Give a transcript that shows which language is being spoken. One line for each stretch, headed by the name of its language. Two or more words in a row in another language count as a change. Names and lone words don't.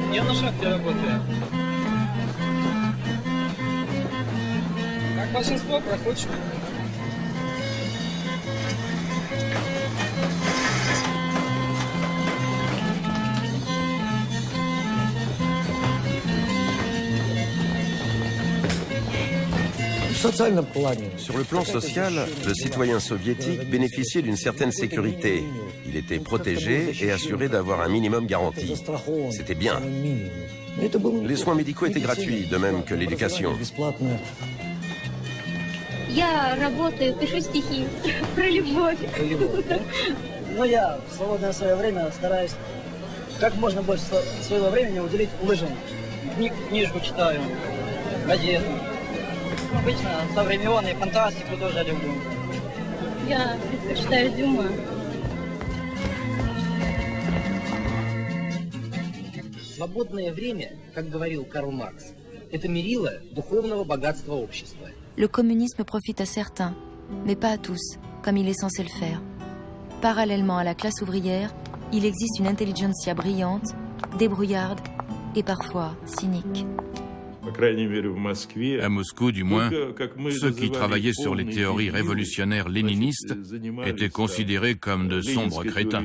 Russian: на шахте работаю. Как большинство проходит.
French: Sur le plan social, le citoyen soviétique bénéficiait d'une certaine sécurité. Il était protégé et assuré d'avoir un minimum garanti. C'était bien. Les soins médicaux étaient gratuits, de même que l'éducation.
Russian: Я работаю, пишу стихи про любовь. Но я в свободное свое время стараюсь как можно больше своего времени уделить лыжам. Книжку читаю, газеты. Обычно современные фантастику тоже люблю. Я предпочитаю Дюма. Свободное время, как говорил Карл Маркс, это мерило духовного богатства общества.
French: Le communisme profite à certains, mais pas à tous, comme il est censé le faire. Parallèlement à la classe ouvrière, il existe une intelligentsia brillante, débrouillarde et parfois cynique. À Moscou, du moins, ceux qui travaillaient sur les théories révolutionnaires léninistes étaient considérés comme de sombres crétins.